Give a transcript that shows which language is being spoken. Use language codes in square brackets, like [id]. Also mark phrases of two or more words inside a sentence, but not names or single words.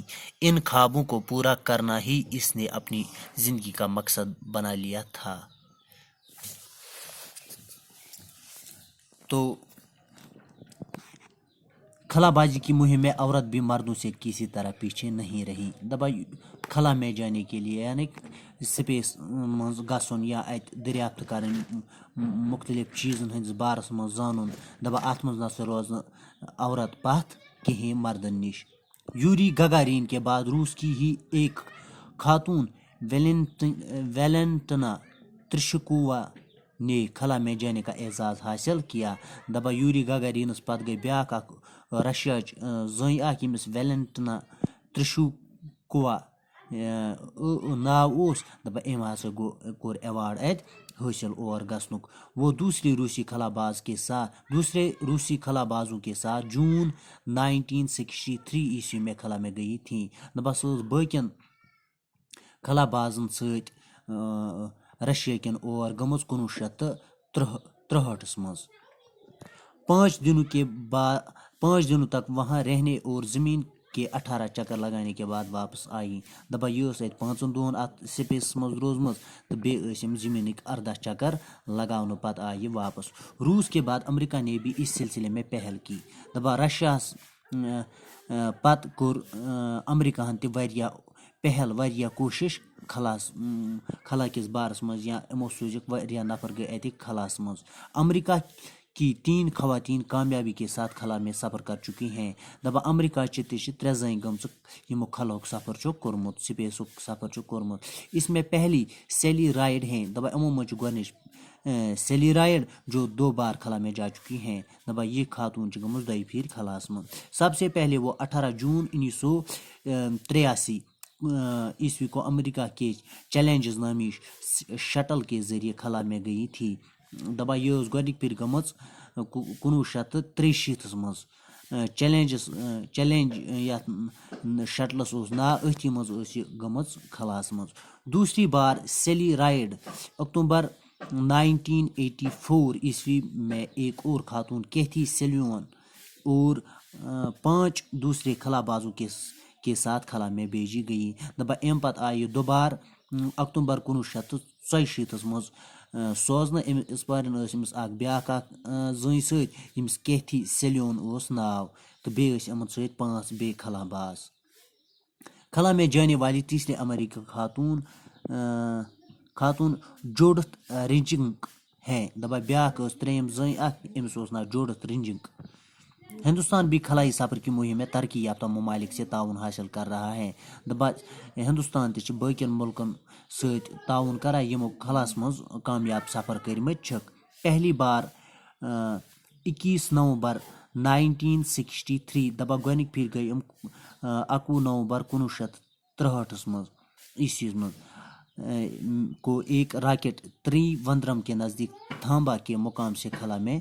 [ur] ان خوابوں کو پورا کرنا ہی اس نے اپنی زندگی کا مقصد بنا لیا تھا۔ تو خلابازی کی مہم میں عورت بھی مردوں سے کسی طرح پیچھے نہیں رہی۔ خلا میں جانے کے لیے یعنی [ks] سپیس مز گژھن یا ات دریافت کرن، مختلف چیزن ہندس بارس مز زانن، ات مز نہ روز عورت پتھ کہیں مردن نش۔ [ur] یوری گگارین کے بعد روس کی ہی ایک خاتون ویلنٹنا ترشکووا نے خلا میں جانے کا اعزاز حاصل کیا۔ [ks] یوری گگارینس پتہ گئی بیاکھ اکھ رشیاچ زٔنۍ اکھ ییٚمِس ویلنٹنا ترشکووا ناو اوس، أمۍ ہسا کوٚر ایوارڈ اتہِ حٲصِل اور گژھنُک۔ [ur] وہ دوسرے روسی خلابازوں کے ساتھ جون 1963 عیسوی میں خلا میں گئی تھیں۔ [ks] سۄ ٲس باقین خلابازن سۭتۍ رشیا کٮ۪ن اور گٔمٕژ 1963 مز۔ [ur] 5 دنوں تک وہاں رہنے اور زمین کے 18 چکر لگانے کے بعد واپس آئیں۔ [ks] یہ اتہ 5 دۄہن ات سپیس مز روزمٕژ تو بیٚیہِ ٲسۍ زمینک 18 چکر لگاونہٕ پتہٕ آیہِ یہ واپس۔ [ur] روس کے بعد امریکہ نے بھی اس سلسلے میں پہل کی۔ [ks] رشیاہس پتہٕ کوٚر امریکہن تہِ واریاہ کوشش خلا کس بارس مز، یا یِمو سوٗزِکھ واریاہ نفر گٔے اتِکۍ خلاس مز۔ [ur] امریکہ کی 3 خواتین کامیابی کے ساتھ خلا میں سفر کر چکی ہیں۔ [ks] امریکہ چہِ تہِ چھِ 3 زنہِ گٔمژٕ یِمو خلاہُک سفر چھُکھ کوٚرمُت، سپیسُک سفر چھُکھ کوٚرمُت۔ [ur] اس میں پہلی سیلی رائڈ ہیں۔ [ks] یِمو منٛز چھِ گۄڈنِچ [ur] سیلی رائڈ جو 2 بار خلا میں جا چکی ہیں. [ks] دپان یہ خاتون گمز 2 پھر خلاس من. [ur] سب سے پہلے وہ 18 جون 1983 عیسوی کو امریکہ کے چیلنجز نامی شٹل کے ذریعے خلا میں گئی تھی. [ks] دپان یہ گۄڈنِک پھر گٔمٕژ 1963 مز. چیلنج یتھ شٹلس اوس ناو أتھی مز ٲس یہِ گٔمٕژ خلاس مز. [ur] دوسری بار سیلی رائڈ اکتوبر 1984 عیسوی میں ایک اور خاتون کیتھی سیلون اور 5 دوسرے خلا بازوں کے ساتھ خلا میں بھیجی گئی. [ks] دپان امہِ پتہٕ آیہِ یہِ دوبار اکتوبر 1984 مز سوزنہٕ. اس پارٮ۪ن ٲس أمِس اکھ بیٛاکھ اکھ زٔنۍ سۭتۍ ییٚمِس کیتھی سیلون اوس ناو تہٕ بیٚیہِ ٲسۍ یِمن سۭتۍ 5 بیٚیہِ خلا باز. [ur] خلا میں جانے والی تیسری امریکی خاتون جوڈتھ رینجنگ ہیں. [ks] دپان بیٛاکھ ٲس ترٛیٚیِم زٔنۍ اکھ أمِس اوس ناو جوڈتھ رینجنگ. [ur] ہندوستان بھی خلائی سفر کی مہم میں ترقی یافتہ ممالک سے تعاون حاصل کر رہا ہے. [ks] دپان ہندوستان تہِ چھِ باقین ملکن سۭتۍ تعاون کران یِمو خلاس منٛز کامیاب سفر کٔرمٕتۍ چھِکھ. [ur] پہلی بار 21 نومبر 1963. [ks] دپان گۄڈنِک پھِرِ گٔے یِم 21 نومبر 1963 منٛز عیسوی منٛز [ur] کو ایک راکٹ تریوندرم کے نزدیک تھامبا کے مقام سے خلا میں.